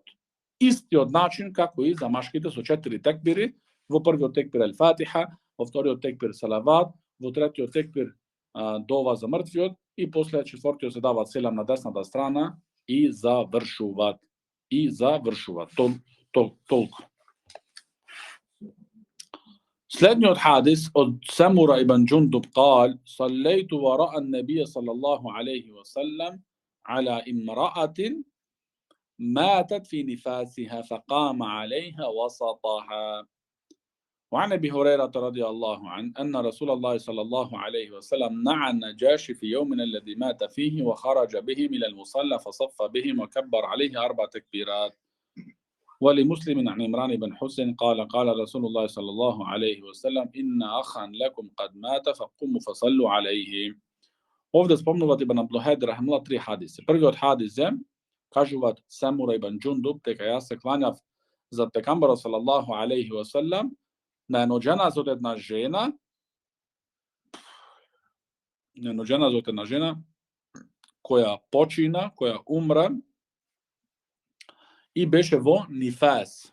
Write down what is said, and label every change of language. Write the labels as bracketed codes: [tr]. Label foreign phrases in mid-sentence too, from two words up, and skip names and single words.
[mk] Истиот начин како и за машките со 4 текбири, во првиот текбир Ал-Фатиха, во вториот текбир Салават, во третиот текбир дова за мртвиот и после четвртиот се дават селам на десната страна и завршуваат. Толку. Следниот хадис од Самура ибн Джундуб [ar] قال صليت وراء النبي صلى الله عليه وسلم على امرأة ماتت في نفاسها فقام عليها وسطها. وعن ابي هريره رضي الله عنه ان رسول الله صلى الله عليه وسلم نعى النجاشي في يومنا الذي مات فيه وخرج بهم الى المصلى فصف بهم وكبر عليه 4 تكبيرات. ولمسلم عن عمران بن حسين قال قال رسول الله صلى الله عليه وسلم إن أخا لكم قد مات فقوموا فصلوا عليه. [mk] Ovde spomnуват Ибн Абдулхайд рахимуллах 3 хадиси. Првиот хадис е, кажуваат Самура ибн Джундуб, дека јас се кланјав за пекамберот [ar] صلى الله عليه وسلم [mk] на едно џеназа од една жена, која почина, која умре и беше во нифас.